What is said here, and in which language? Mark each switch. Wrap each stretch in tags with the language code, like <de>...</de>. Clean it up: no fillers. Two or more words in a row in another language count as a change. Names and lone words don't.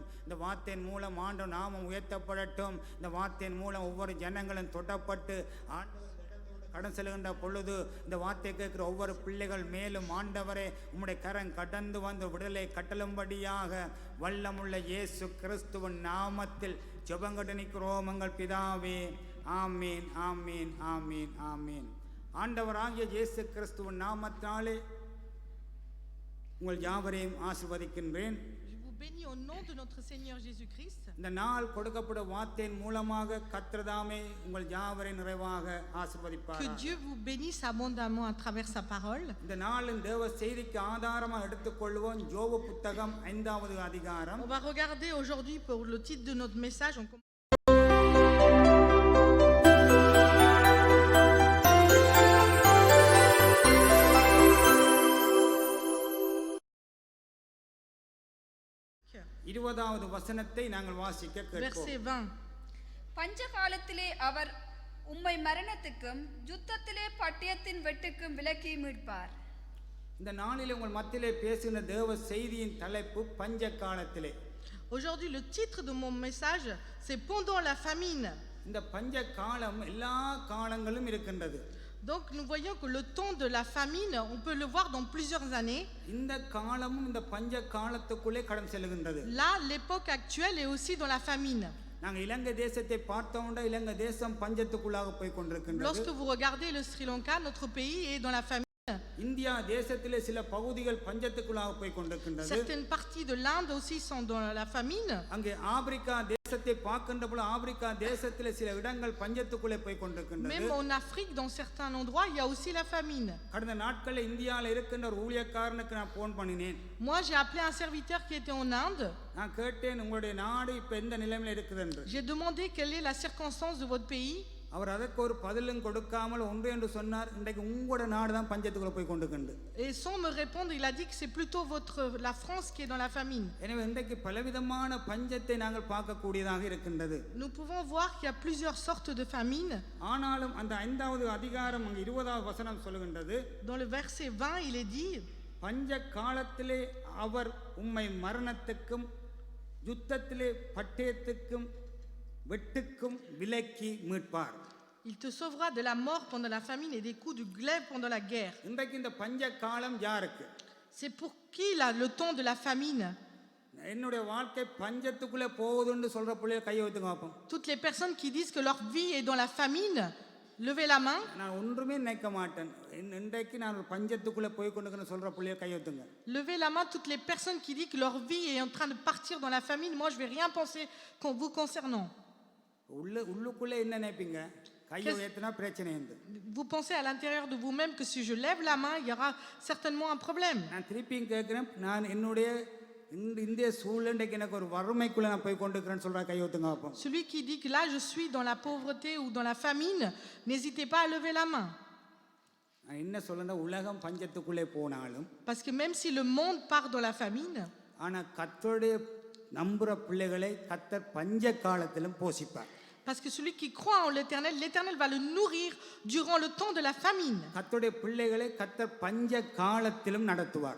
<ta>இந்த வார்த்தையின் மூலம் ஆண்டவர் நாமம் உயர்த்தப்படட்டும். இந்த வார்த்தையின் மூலம் ஒவ்வொரு ஜனங்களும் தொடப்பட்டு ஆண்டவர் கடன் செல்கின்ற பொழுது இந்த வார்த்தை கேட்கிற ஒவ்வொரு பிள்ளைகள் மேலும் ஆண்டவரே உம்முடைய கரம் கடந்து வந்து விடுதலை கட்டளும்படியாக வல்லமுள்ள இயேசு கிறிஸ்துவின் நாமத்தில் ஜெபங்கட்டு நிற்கிறோம் எங்கள் பிதாவே. ஆமீன் ஆமீன் ஆமீன் ஆமீன். ஆண்டவராகிய இயேசு கிறிஸ்துவின் நாமத்தாலே உங்கள் யாவரையும் ஆசீர்வதிக்கின்றேன்.</ta> <fr>Bénis au nom de notre Seigneur Jésus-Christ.</fr> <ta>இந்த நாள் கொடுக்கப்பட்ட வார்த்தையின் மூலமாக கர்த்தர்தாமே உங்கள் யாவரையும் நிறைவாக ஆசீர்வதிப்பார்.</ta> <fr>Que Dieu vous bénisse abondamment à travers sa parole.</fr> <ta>இந்த நாளின் தேவ செய்திக்கு ஆதாரமாக எடுத்துக்கொள்வோம் யோபு புத்தகம் 5வது அதிகாரம்.</ta> <fr>On va regarder aujourd'hui pour le titre de notre message.</fr> <ta>இருபதாவது வசனத்தை நாங்கள் வாசிக்க கேட்போம்.</ta> <fr>Verset 20.</fr> <ta>பஞ்ச காலத்திலே அவர் உம்மை மரணத்துக்கும் யுத்தத்திலே பட்டயத்தின் வெட்டுக்கும் விலக்கி மீட்பார். இந்த நாளிலே உங்கள் மத்தியிலே பேசுகிற தேவ செய்தியின் தலைப்பு பஞ்ச காலத்திலே.</ta> <fr>Aujourd'hui le titre de mon message c'est pendant la famine.</fr> <ta>இந்த பஞ்ச காலம் எல்லா காலங்களும் இருக்கின்றது.</ta> <fr>Donc nous voyons que le temps de la famine, on peut le voir dans plusieurs années.</fr> <ta>இந்த காலமும் இந்த பஞ்ச காலத்துக்குள்ளே கடந்து செல்கின்றது.</ta> <fr>Là, l'époque actuelle est aussi dans la famine.</fr> <ta>நாங்கள் இலங்கை தேசத்தை பார்த்தோம்னா இலங்கை தேசம் பஞ்சத்துக்குள்ளாக போய் கொண்டிருக்கின்றது.</ta> <fr>Lorsque vous regardez le Sri Lanka, notre pays est dans la famine.</fr> <ta>இந்தியா தேசத்திலே சில பகுதிகள் பஞ்சத்துக்குள்ளாக போய் கொண்டிருக்கின்றது.</ta> <fr>Certaines parties de l'Inde aussi sont dans la famine.</fr> <ta>அங்கே ஆப்பிரிக்கா தேசத்தை பார்க்கின்ற போது ஆப்பிரிக்கா தேசத்திலே சில இடங்கள் பஞ்சத்துக்குள்ளே போய் கொண்டிருக்கின்றது.</ta> <fr>Même en Afrique, dans certains endroits, il y a aussi la famine.</fr> <ta>கடந்த நாட்களில் இந்தியாவில் இருக்கின்ற ஒரு ஊழியக்காரனுக்கு நான் போன் பண்ணினேன்.</ta> <fr>Moi, j'ai appelé un serviteur qui était en Inde.</fr> <ta>நான் கேட்டேன் உங்களுடைய நாடு இப்ப எந்த நிலைமையில் இருக்குது என்று.</ta> <fr>J'ai demandé quelle est la circonstance de votre pays.</fr> <ta>அவர் அதற்கு ஒரு பதிலும் கொடுக்காமல் ஒன்று என்று சொன்னார். இன்றைக்கு உங்களோட நாடு தான் பஞ்சத்துக்குள்ள போய் கொண்டிருக்கின்றது.</ta> <fr>Et sans me répondre, il a dit que c'est plutôt la France qui est dans la famine.</fr> <ta>எனவே இன்றைக்கு பலவிதமான பஞ்சத்தை நாங்கள் பார்க்கக்கூடியதாக இருக்கின்றது.</ta> <fr>Nous pouvons voir qu'il y a plusieurs sortes de famine.</fr> <ta>ஆனாலும் அந்த 5வது அதிகாரம் 20வது வசனம் சொல்லுகின்றது.</ta> <fr>Dans le verset 20, il est dit</fr> <ta>பஞ்ச காலத்திலே அவர் உம்மை மரணத்துக்கும் யுத்தத்திலே பட்டயத்துக்கும் வெட்டுக்கும் விலக்கி மீட்பார்.</ta> <fr>Il te sauvera de la mort pendant la famine et des coups du glaive pendant la guerre.</fr> <ta>இன்றைக்கு இந்த பஞ்ச காலம் யாருக்கு?</ta> <fr>C'est pour qui là le temps de la famine?</fr> <ta>என்னுடைய வாழ்க்கை பஞ்சத்துக்குள்ளே போகுதுன்னு சொல்ற பிள்ளைய கையை வைத்துங்க பார்ப்போம்.</ta> <fr>Toutes les personnes qui disent que leur vie est dans la famine, levez la main.</fr> <ta>நான் ஒன்றுமே நினைக்க மாட்டேன். இன்றைக்கு நான் பஞ்சத்துக்குள்ளே போய் கொண்டிருக்கேன்னு சொல்ற பிள்ளைய கையை வைத்துங்க.</ta> <fr>Levez la main toutes les personnes qui disent que leur vie est en train de partir dans la famine. Moi, je vais rien penser vous concernant.</fr> <ta>உள்ளுக்குள்ளே என்ன நினைப்பீங்க? கையை உயர்த்தினா பிரச்சனை உண்டு.</ta> <fr>Vous pensez à l'intérieur de vous-même que si je lève la main, il y aura certainement un problème.</fr> <ta>நான் திருப்பியும் கேட்கிறேன். நான் என்னுடைய இந்த சூழ்நிலைக்கு எனக்கு ஒரு வறுமைக்குள்ள நான் போய் கொண்டிருக்கிறேன்னு சொல்ற கையை வைத்துங்க பார்ப்போம்.</ta> <fr>Celui qui dit que là je suis dans la pauvreté ou dans la famine, n'hésitez pas à lever la main.</fr> <ta>நான் என்ன சொல்றேன்னா உலகம் பஞ்சத்துக்குள்ளே போனாலும்</ta> <fr>Parce que même si le monde part dans la famine,</fr> <ta>ஆனா கர்த்தருடைய நம்புற பிள்ளைகளை கர்த்தர் பஞ்ச காலத்திலும் போஷிப்பார்.</ta> <fr>parce que celui qui croit en l'Éternel, l'Éternel va le nourrir durant le temps de la famine.</fr> <ta>கர்த்தருடைய பிள்ளைகளை கர்த்தர் பஞ்ச காலத்திலும் நடத்துவார்.</ta>